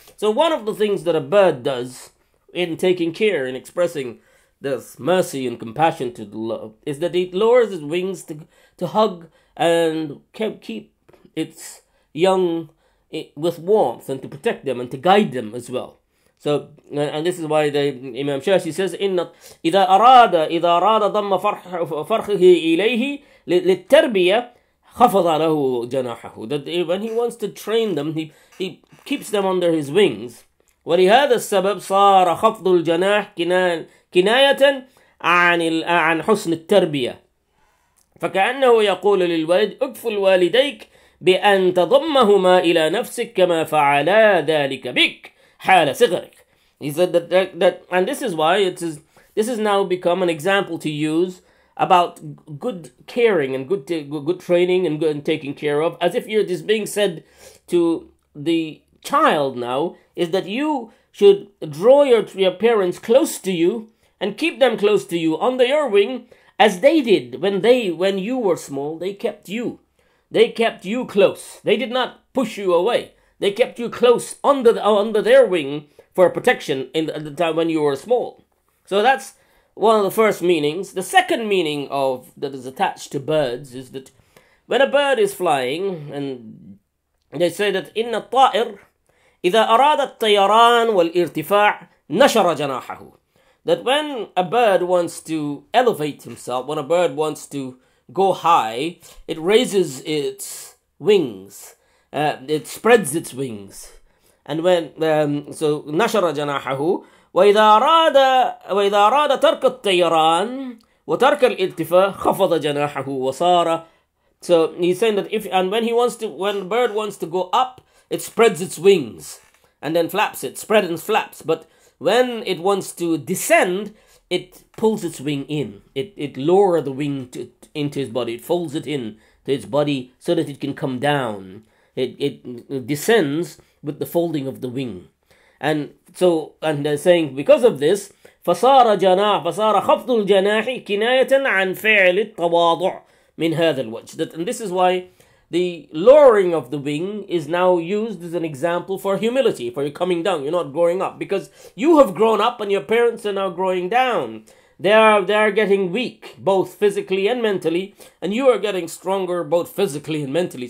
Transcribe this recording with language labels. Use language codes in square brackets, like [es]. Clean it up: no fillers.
[en] So one of the things that a bird does in taking care, in expressing this mercy and compassion to the love, is that it lowers its wings to hug and keep its young with warmth, and to protect them and to guide them as well. So, and this is why the Imam Shashi says, [ar] إِذَا أَرَادَ ضَمَّ فَرْخِهِ إِلَيْهِ لِلتَّرْبِيَةِ خَفَضَ لَهُ جَنَاحَهُ. [en] That when he wants to train them, he keeps them under his wings. [ar] وَلِهَذَا السَّبَبْ صَارَ خَفْضُ الْجَنَاحِ كناية عن حسن التربية. فكأنه يقول للولد اكفل والديك بأن تضمهما إلى نفسك كما فعلا ذلك بك حال صغرك. [en] He said that and this is why this has now become an example to use about good caring and good training and good taking care of, as if you're just being said to the child now, is that you should draw your parents close to you and keep them close to you under your wing, as they did when you were small. They kept you close. They did not push you away. They kept you close under their wing for protection at the time when you were small. So that's one of the first meanings. The second meaning that is attached to birds is that when a bird is flying, and they say that [ar] إن الطائر إذا أراد الطيران والارتفاع نشر جناحه. [en] That when a bird wants to elevate himself, when a bird wants to go high, it raises its wings. It spreads its wings. And when so [ar] نشر جناحه وإذا أراد ترك الطيران وترك الارتفاع خفض جناحه وصار. [en] So he's saying that when the bird wants to go up, it spreads its wings and then flaps it, spread and flaps. But when it wants to descend, it pulls its wing in. It lowers the wing into his body. It folds it in to its body so that it can come down. It descends with the folding of the wing. And they're saying because of this, [ar] فصار خفض الجناح كناية عن فعل التواضع من هذا الوجه. [en] And this is why the lowering of the wing is now used as an example for humility, for you coming down. You're not growing up because you have grown up and your parents are now growing down. They are getting weak, both physically and mentally, and you are getting stronger both physically and mentally.